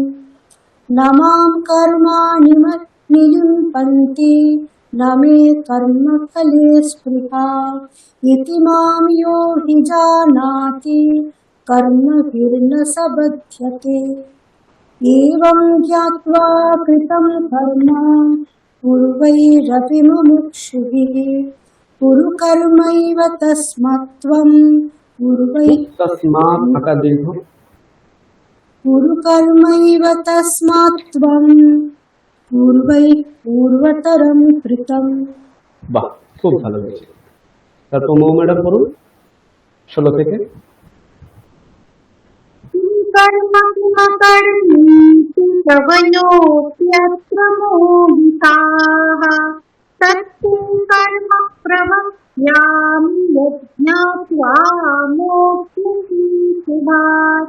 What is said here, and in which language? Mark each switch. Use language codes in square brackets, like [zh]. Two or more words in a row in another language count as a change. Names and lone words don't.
[sa] न मां कर्माणि निलिम्पन्ति न मे कर्मफले स्पृहा इति मां यो हि जानाति कर्मभिर्न स बध्यते। एवं ज्ञात्वा कृतं कर्म पूर्वैरपि मुमुक्षुभिः कुरु कर्मैव तस्मात्त्वं [bn] तस्मात् আকার দীর্ঘ, [sa] कुरु कर्मैव तस्मात्त्वं पूर्वतरं कृतं। [bn] বাহ, খুব ভালো হয়েছে। তারপর মৌ ম্যাডাম করুন 16 থেকে। [sa] कर्म किमकर्मेति कवयोऽप्यत्र मोहिताः। तत्किं कर्म प्रवक्ष्यामि यज्ञात्वा मोक्षयीषुभात्।